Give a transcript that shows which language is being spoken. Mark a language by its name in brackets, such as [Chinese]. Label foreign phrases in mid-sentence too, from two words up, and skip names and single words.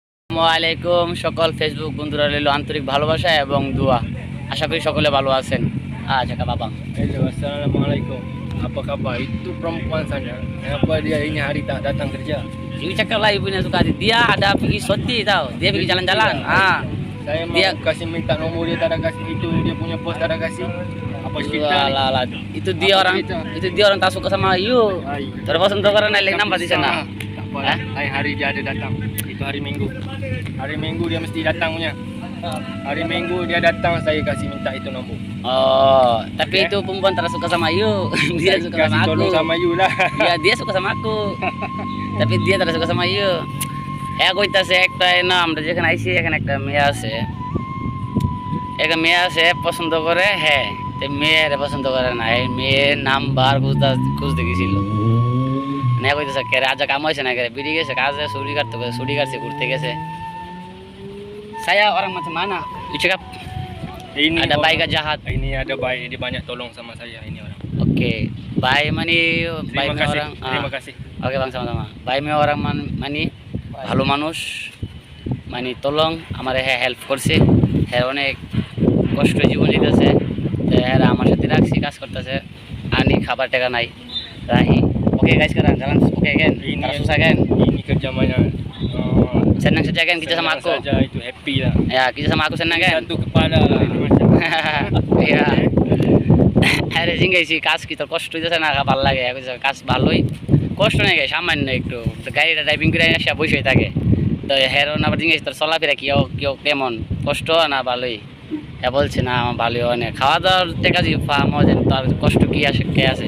[Bangla] আসসালামাইকুম সকল ফেসবুক বন্ধুরা রইল আন্তরিক ভালোবাসা এবং দোয়া। আশা kuri সকলে ভালো আছেন। Kak Babang. [Malay] Hello, assalamualaikum. Apa khabar? Itu perempuan sana. Kenapa dia ini hari tak datang kerja? Ibu cakap lah ibunya suka hati. Dia ada pergi shoti tau. Dia pergi jalan-jalan. Saya mau Dia- kasih minta nombor dia tak ada kasih. Itu dia punya bos tak ada kasih. Apa cerita ni? Lah. Itu dia Apa orang cerita? itu dia orang tak suka sama you. Terus untuk karena naik nambah di sana. Tak apa lah. Lain hari dia ada datang. Itu hari Minggu. Hari Minggu dia mesti datang punya. Hari Minggu dia datang, saya kasih minta itu nombor. Oh, tapi Okay. itu perempuan tak suka sama you. Dia Saya suka kasih sama aku. tolong sama you lah. Iya, dia suka sama aku. Tapi dia tak suka sama you. [Bangla] হ্যাঁ কইতাছে একটা না আমরা যেখানে আইছি এখানে একটা মেয়ে আছে, একটা মেয়ে আছে পছন্দ করে, হ্যাঁ তো মেয়ের পছন্দ করে না, এই মেয়ের নাম্বার খুঁজতে গেছিল। না কইতেছে কে আজ কাম হয়েছে না, কে বেরিয়ে গেছে কাজে, ছুটি কাটতে গেছে, ছুটি কাটছে, ঘুরতে গেছে। [Malay] Saya orang macam mana? You cakap Ini ada orang- baik ke jahat? Ini ada baik, dia banyak tolong sama saya ini orang. Oke, baik mani Terima baik kasih. orang. Terima kasih. Oke bang, sama-sama. Baik orang [Bangla] মানে ভালো মানুষ, মানে তলং আমার হেল্প করছে, হ্যাঁ অনেক কষ্ট জীবন যেতেছে, হ্যাঁ আমার সাথে রাখছি, কাজ করতেছে, আনি খাবার টাকা নাই রাহি. [Malay] Oke guys, sekarang jalan oke kan, harus susah kan, Ini kerja mana? senang saja kan kerja sama Senang aku, saja, itu happy lah. ya kerja sama aku senang kan. Satu kepala lah ini macam. Iya. [Bangla] আরে জিঙ্গাইছি কাজ কি তোর কষ্ট হইতেছে না, ভালো লাগে, কাজ ভালোই, কষ্ট নেই সামান্য একটু, তো গাড়িটা ড্রাইভিং করে আসা বসে থাকে, তো হেরো না আবার জিজ্ঞেস তোর চলাফেরা কেউ কেমন, কষ্ট না ভালোই, হ্যাঁ বলছে না আমার ভালোই অনেক, খাওয়া দাওয়ার টেকা যে মজা, তার কষ্ট কি আসে কে আছে।